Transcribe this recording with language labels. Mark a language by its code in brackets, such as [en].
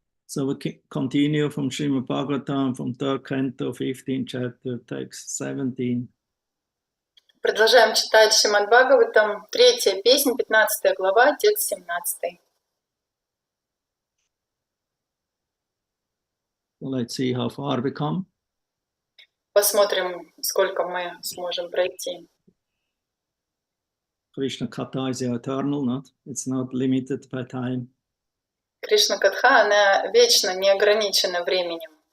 [en] So we continue from Srimad Bhagavatam from 3rd canto, 15th chapter, text 17. [ru] Продолжаем читать Шримад Бхагаватам, 3-я песнь, 15 глава, текст 17. [en] Let's see how far we come. [ru] Посмотрим, сколько мы сможем пройти. [en] Krishna Katha is eternal, not? It's not limited by time. [ru] Кришна Катха, она вечно, не ограничена временем.